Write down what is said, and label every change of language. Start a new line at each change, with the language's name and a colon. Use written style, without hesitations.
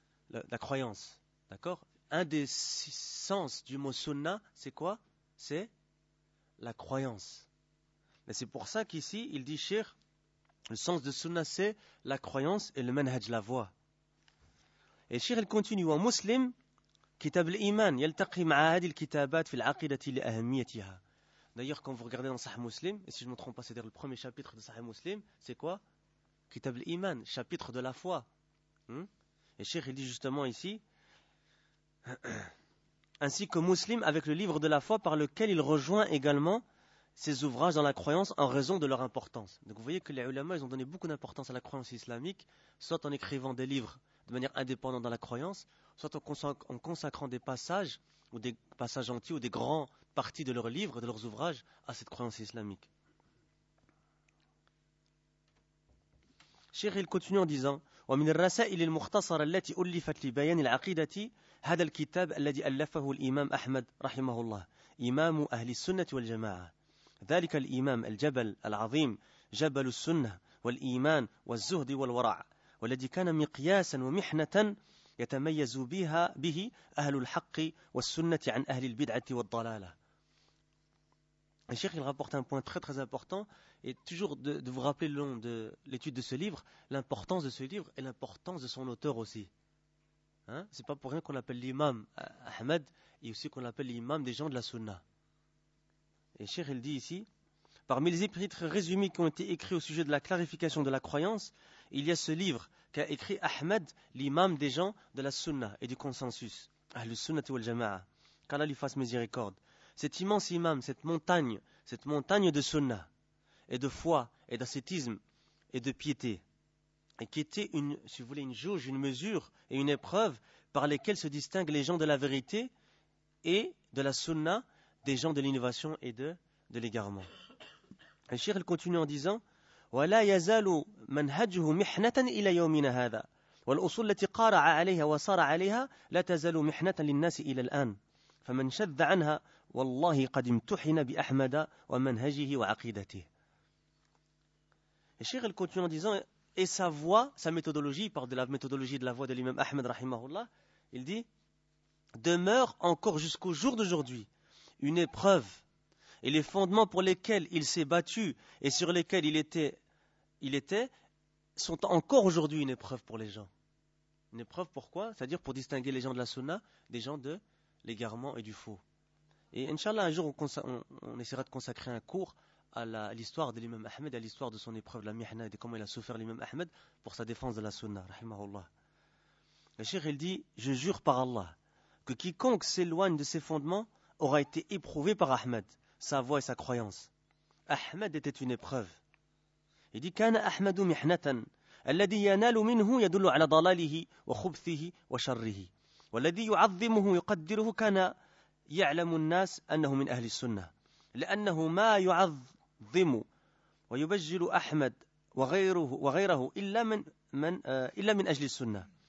French: La croyance. D'accord ? Un des 6 sens du mot sunna, c'est quoi ? C'est la croyance. Mais c'est pour ça qu'ici, il dit Cheikh, le sens de sunna, c'est la croyance et le manhaj, la voie. Et Cheikh, il continue, en muslim,
Arabic: كتاب الإيمان يلتقي مع هذه الكتابات في العقيدة لأهميتها.
French: D'ailleurs, quand vous regardez dans Sahih Muslim, et si je ne me trompe pas, c'est-à-dire le premier chapitre de Sahih Muslim, c'est quoi? كتاب الإيمان, chapitre de la foi. Et Cheikh, il dit justement ici, ainsi que Muslim avec le livre de la foi par lequel il rejoint également ses ouvrages dans la croyance en raison de leur importance. Donc vous voyez que les ulama, ils ont donné beaucoup d'importance à la croyance islamique, soit en écrivant des livres de manière indépendante dans la croyance, soit en consacrant des passages, ou des passages entiers, ou des grandes parties de leurs livres, de leurs ouvrages, à cette croyance islamique. Cheikh, il continue en disant,
Arabic: « ومن الرسائل المختصرة التي أُلِّفت لبيان العقيدة هذا الكتاب الذي ألفه الإمام أحمد رحمه الله إمام أهل السنة والجماعة. ذلك الإمام الجبل العظيم جبل السنة والإيمان والزهد والورع، والذي كان مقياسا ومحنة يتميز بها به أهل الحق والسنة عن أهل البدعة والضلالة.
French: Cheikh, il rapporte un point très très important, et toujours de vous rappeler le long de l'étude de ce livre, l'importance de ce livre et l'importance de son auteur aussi. Hein? Ce n'est pas pour rien qu'on l'appelle l'imam Ahmed, et aussi qu'on l'appelle l'imam des gens de la Sunna. Et Cheikh, il dit ici, « Parmi les épîtres résumés qui ont été écrits au sujet de la clarification de la croyance, il y a ce livre qu'a écrit Ahmed, l'imam des gens de la Sunna et du consensus, le Sunna wal Jama'a, qu'Allah lui fasse miséricorde. Cet immense imam, cette montagne de sunnah, et de foi, et d'ascétisme, et de piété, et qui était une, si vous voulez, une jauge, une mesure, et une épreuve par lesquelles se distinguent les gens de la vérité et de la sunnah des gens de l'innovation et de l'égarement. Et Cheikh, il continue en disant,
Arabic: وَلَا يَزَالُ مَنْهَجُهُ مِحْنَةً إِلَى يَوْمِنَ هَذَا وَالْأُصُولُ الَّتِي قَارَعَ عَلَيْهَا وَصَارَ عَلَيْهَا لَا تَزَالُ مِحْنَةً لِلنَّاسِ إِلَى الْآنِ فَمَنْ شَذَّ عَنْهَا وَاللَّهِ قَدْ امْتُحِنَ بِأَحْمَدَ وَمَنْهَجِهِ وَعَقِيدَتِهِ.
French: Cheikh, il continue en disant, et sa voix, sa méthodologie, par de la méthodologie de la voix de l'imam Ahmed, rahimahullah, il dit, demeure encore jusqu'au jour d'aujourd'hui une épreuve, et les fondements pour lesquels il s'est battu et sur lesquels il était, sont encore aujourd'hui une épreuve pour les gens. Une épreuve pourquoi? C'est-à-dire pour distinguer les gens de la sunna des gens de l'égarement et du faux. Et Inch'Allah, un jour, on essaiera de consacrer un cours à l'histoire de l'imam Ahmed, à l'histoire de son épreuve de la mihna, et de comment il a souffert l'imam Ahmed pour sa défense de la sunna, rahimahullah. Le Cheikh, il dit, je jure par Allah que quiconque s'éloigne de ses fondements aura été éprouvé par Ahmed, sa voix et sa croyance. Ahmed était une épreuve. Il dit,
Arabic: كان أحمد محنة الذي ينال منه يدل على ضلاله وخبثه وشره والذي يعظمه يقدره كان يعلم الناس أنه من أهل السنة لأنه ما يعظم ويبجل أحمد وغيره إلا من أجل السنة.